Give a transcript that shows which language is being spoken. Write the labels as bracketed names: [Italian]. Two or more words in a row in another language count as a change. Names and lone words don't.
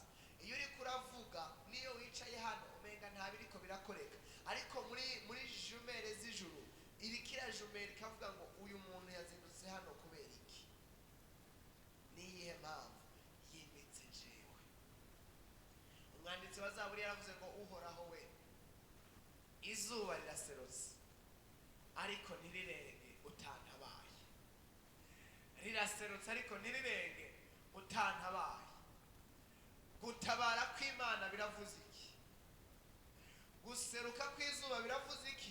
[Rundi] Iyo uri kuravuga niyo wicaye hano umenga nta biriko birakoreka, ariko muri jumere z'ijuru irikira jumere ikavuga ngo uyu muntu yazindutse hano kubera iki, niyihe mpamvu? Yimitse jewe. Umwanditsi wa Zaburi yaravuze ngo uhoraho we, izuba riraserutse ariko ntirirenge utantabaye, riraserutse ariko ntirirenge utantabaye. Gutabara kw'Imana biravuze iki? Guseruka kw'izuba biravuze iki?